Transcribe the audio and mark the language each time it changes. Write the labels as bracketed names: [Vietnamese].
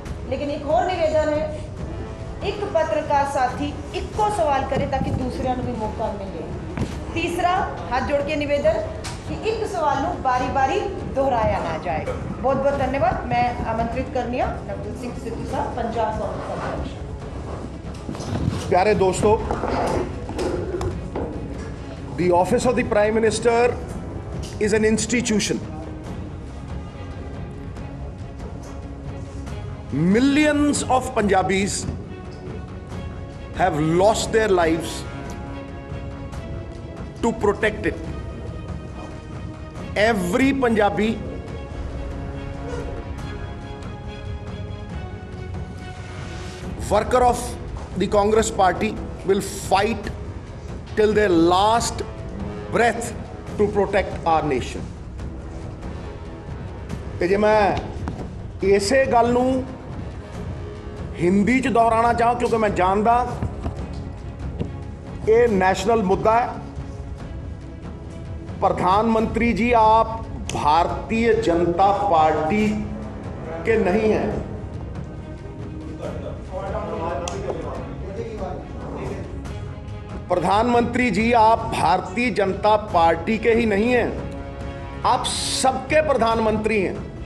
[Hindi] लेकिन एक और निवेदन है, एक पत्रकार साथी इको सवाल करे ताकि दूसरों को भी मौका मिले। तीसरा हाथ जोड़ के निवेदन कि एक सवाल को बारी बारी दोहराया ना जाए। बहुत बहुत धन्यवाद। मैं आमंत्रित करनी हूँ नवजोत सिंह सिद्धू साहब, पंजाब कांग्रेस अध्यक्ष। प्यारे दोस्तों, [English] the office of the Prime Minister is an institution. Millions of Punjabis have lost their lives to protect it. Every Punjabi worker of the Congress party will fight till their last breath to protect our nation. [Punjabi] ਤੇ ਜੇ ਮੈਂ ਇਸੇ ਗੱਲ ਨੂੰ ਹਿੰਦੀ 'ਚ ਦੁਹਰਾਉਣਾ ਚਾਹਾਂ, ਕਿਉਂਕਿ ਮੈਂ ਜਾਣਦਾ ਇਹ [Hindi] नेशनल मुद्दा है। प्रधानमंत्री जी, आप भारतीय जनता पार्टी के नहीं हैं। प्रधानमंत्री जी, आप भारतीय जनता पार्टी के ही नहीं हैं, आप सबके प्रधानमंत्री हैं।